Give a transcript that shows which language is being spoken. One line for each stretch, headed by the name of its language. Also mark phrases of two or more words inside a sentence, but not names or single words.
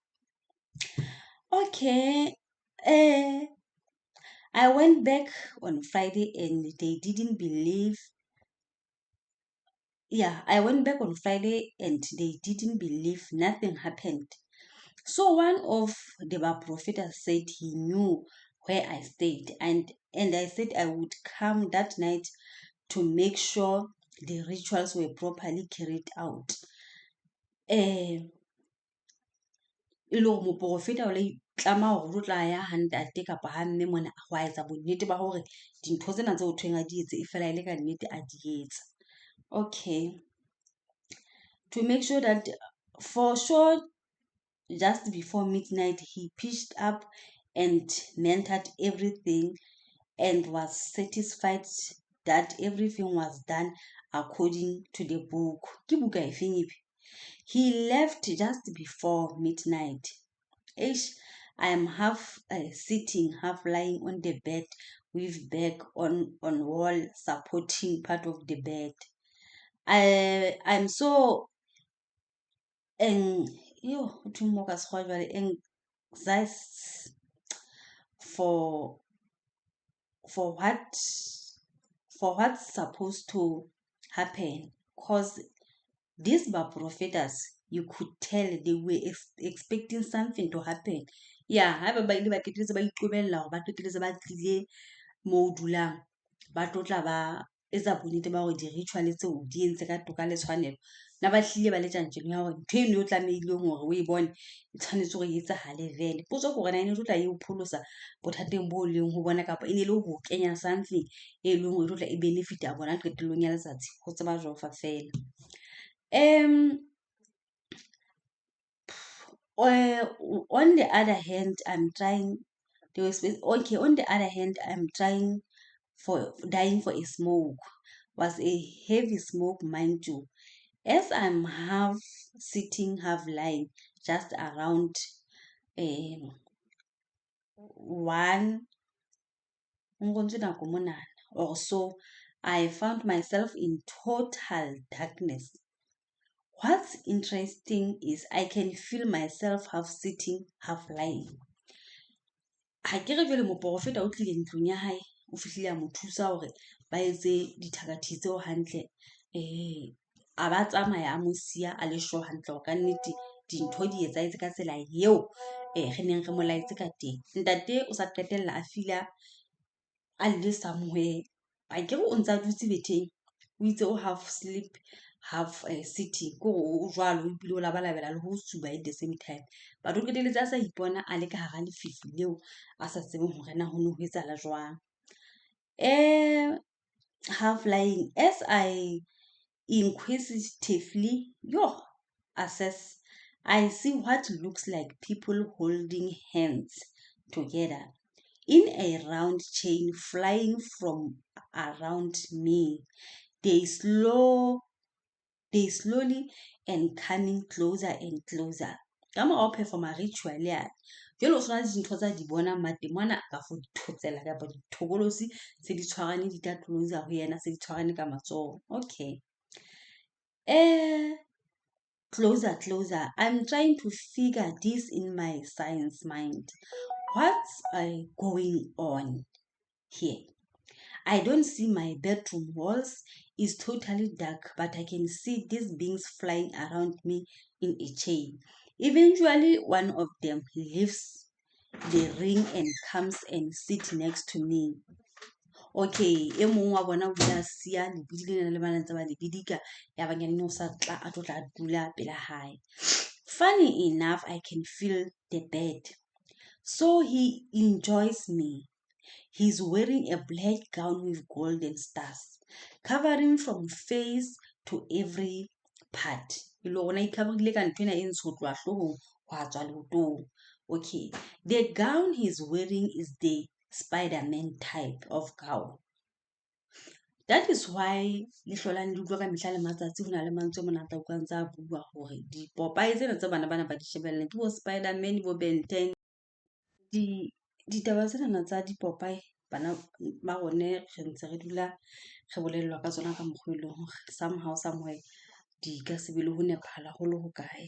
English: Okay, I went back on Friday and they didn't believe. Yeah, I went back on Friday and they didn't believe, nothing happened. So one of the prophets said he knew where I stayed and I said I would come that night to make sure the rituals were properly carried out.
Southern Sotho: Ilo mo profeta o le tlama hore o tla ya hantate kapa ha mme mona wa etsa bonnete ba hore dintho tsena tse o thweng a di etse e fela ile ka nnete a di etsa.
English: Okay, to make sure that for sure just before midnight he pitched up and mentored everything and was satisfied that everything was done according to the book.
Southern Sotho: Ke buka e feng ipi?
English: He left just before midnight. I am half sitting, half lying on the bed with back on wall supporting part of the bed. I'm so anxious for what's supposed to happen, because these prophets, you could tell they were expecting something to happen. Yeah,
Southern Sotho: ha ba ile ba ketletse ba iqobella hore ba ketletse ba tlile mo dulang ba tlotla ba etsa bonnete ba hore di ritual tseo di entse ka toka le tshwanelo na ba hlile ba le tjantjeng ya hore ntho eno o tlamehileng hore o e bone e tshwanetse hore e etsahale vele. Potso ke hore na ene e tla e o pholosa bothateng bo leng ho bona, kapa e ne le ho kenya something e leng hore e tla e benefit a bona qetellong ya letsatsi, ho tseba jofa fela.
English: On the other hand, I'm trying dying for a smoke. Was a heavy smoke, mind you. As I'm half sitting, half lying, just around 1 or so, I found myself in total darkness. What's interesting is I can feel myself half sitting, half lying.
Southern Sotho: Ha ke re jwale moporofeta o tlile ntlong ya hae, o fihlile a mo thusa hore ba etse dithakati tseo hantle. A ba tsamaya a mo siya a le sure hantle hore ka nnete dintho di etsahetse ka tsela eo re neng re mo laetse ka teng. Ntate o sa qetella a fila a le somewhere. Ha ke re o ntsa dutse betheng, o itse o
English: half sleep, half sitting,
Southern Sotho: ko o jwalo o ibile o labalabela le ho tsuba
English: at the same time.
Southern Sotho: But o qetelletse a sa ipona a le ka hara lefifi leo a sa tsebeng hore na ho no ho etsahala jwang.
English: Half lying, as I inquisitively assess, I see what looks like people holding hands together in a round chain flying from around me. They slowly and coming closer and closer.
Southern Sotho: Ka mora ho performa ritual ya jwale o sona dintho tsa di bona matemwana ka fo dithotsela kapa dithokolosi se di tshwarane di tla closer ho yena, se di tshwarane ka matsoho.
English: Okay. Closer. I'm trying to figure this in my science mind. What's going on here? I don't see my bedroom walls. It's totally dark, but I can see these beings flying around me in a chain. Eventually, one of them leaves the ring and comes and sits next to me.
Southern Sotho: Okay, e mong wa bona o ile a siya lebidi lena le bana ntse ba le bidika, ya ba nyane o sa tla a tlo tla dula pela hae.
English: Funny enough, I can feel the bed. So he enjoys me. He's wearing a black gown with golden stars, covering from face to every part. Okay, the gown he's wearing is the Spider-Man type of gown. That is why
Southern Sotho: lehlolang le utlwa ka mehla le matsatsi ho na le mantswe monata o kantsa a bua hore dipopaye tsena tse bana ba di shebellang ke bo Spider-Man, bo Ben 10. Ditaba tsena tsa dipopaye bana ba rone re ntse re dula re bolellwa ka tsona ka mokgwa e leng hore
English: somehow somewhere
Southern Sotho: di ka se be le ho nepagala ho le ho kae.